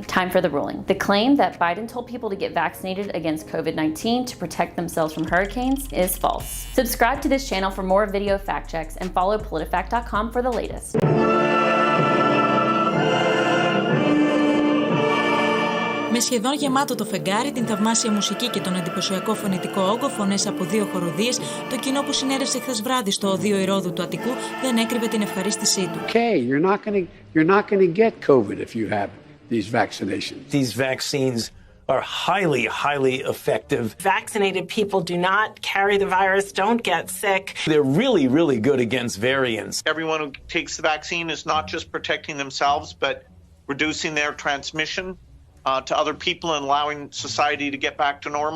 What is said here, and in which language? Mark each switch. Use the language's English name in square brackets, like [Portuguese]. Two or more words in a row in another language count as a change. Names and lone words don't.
[English] Time for the ruling. The claim that Biden told people to get vaccinated against COVID-19 to protect themselves from hurricanes is false. Subscribe to this channel for more video fact checks and follow PolitiFact.com for the latest. [Greek] Με σχεδόν γεμάτο το φεγγάρι, την θαυμάσια μουσική και τον εντυπωσιακό φωνητικό όγκο, φωνές από 2 χοροδίες, το κοινό που συνέρευσε χθες βράδυ στο οδείο Ηρώδου του Αττικού δεν έκρυβε την ευχαρίστησή του. [English] Okay, you're not going to get COVID if you have these vaccinations. These vaccines are highly effective. Vaccinated people do not carry the virus, don't get sick. They're really good against variants. Everyone who takes the vaccine is not just protecting themselves, but reducing their transmission to other people and allowing society to get back to normal.